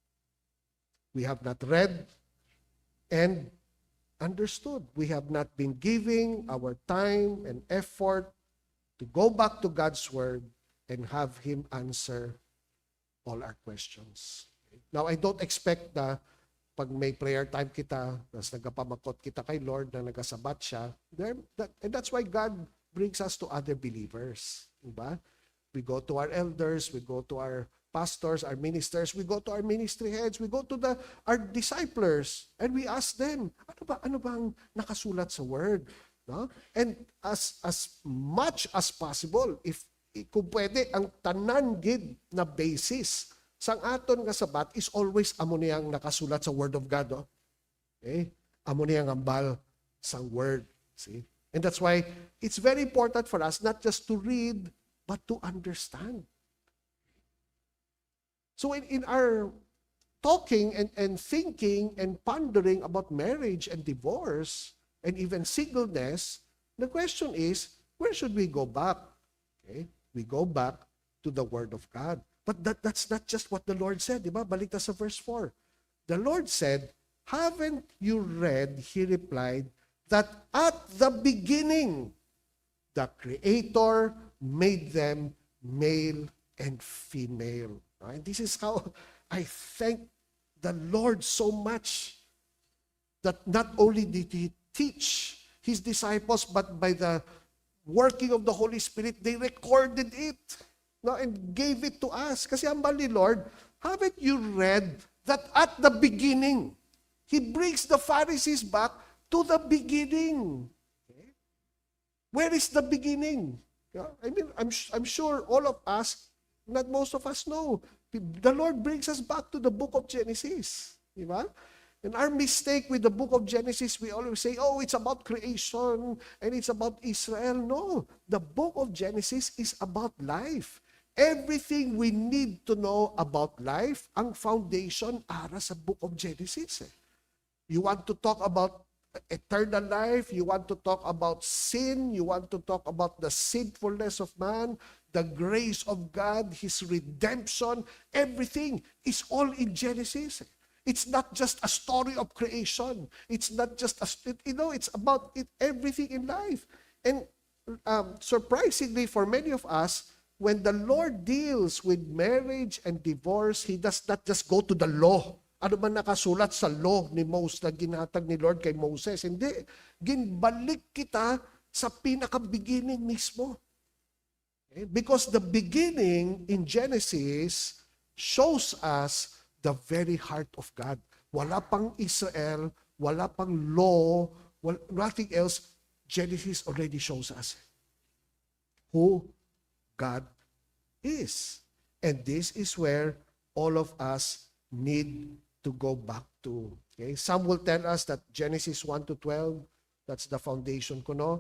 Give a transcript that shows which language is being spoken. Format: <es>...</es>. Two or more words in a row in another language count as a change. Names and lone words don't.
<en>We have not read and understood. We have not been giving our time and effort to go back to God's Word and have Him answer all our questions. Now, I don't expect</en> <hil>na pag may prayer time kita, tapos nagpapamakot kita kay Lord na nagasabat siya,</hil> <en>and that's why God brings us to other believers. Diba? We go to our elders, we go to our pastors, our ministers, we go to our ministry heads, we go to our disciples, and we ask them,</en> <tl>ano bang nakasulat sa Word?</tl> <en>No? And as much as possible, if</en> <hil>kung pwede, ang tanan gid na basis sang aton nga sabat</hil> <en>is always</en> <hil>amo niyang nakasulat sa Word of God.</hil> <en>Oh? Okay?</en> <hil>Amo niyang ambal sang Word.</hil> <en>See? And that's why it's very important for us not just to read, but to understand. So in our talking and thinking and pondering about marriage and divorce and even singleness, the question is, where should we go back? Okay? We go back to the Word of God. But that's not just what the Lord said,</en> <tl>di ba? Balik tayo sa verse 4.</tl> <en>The Lord said, haven't you read, he replied, that at the beginning, the Creator made them male and female. And this is how I thank the Lord so much that not only did He teach His disciples, but by the working of the Holy Spirit, they recorded it, no, and gave it to us.</en> <tl>Kasi ang bali, Lord,</tl> <en>haven't you read that at the beginning, He brings the Pharisees back to the beginning. Okay? Where is the beginning? Yeah? I mean, I'm sure all of us, not most of us know. The Lord brings us back to the book of Genesis. Di ba? And our mistake with the book of Genesis, we always say, oh, it's about creation and it's about Israel. No, the book of Genesis is about life. Everything we need to know about life,</en> <hil>ang foundation ara sa book of Genesis.</hil> <en>You want to talk about eternal life, you want to talk about sin, you want to talk about the sinfulness of man, the grace of God, His redemption, everything is all in Genesis. It's not just a story of creation. It's not just it's about everything in life. And surprisingly, for many of us, when the Lord deals with marriage and divorce, He does not just go to the law.</en> <hil>Ano man nakasulat sa law ni Moses na ginatag ni Lord kay Moses?</hil> <tl>Hindi.</tl> <hil>Ginbalik kita sa pinaka-beginning mismo.</hil> <en>Okay? Because the beginning in Genesis shows us the very heart of God.</en> <tl>Wala pang Israel, wala pang law,</tl> <en>nothing else. Genesis already shows us who God is. And this is where all of us need to go back to. Okay? Some will tell us that Genesis 1 to 12, that's the foundation ko, no?</en>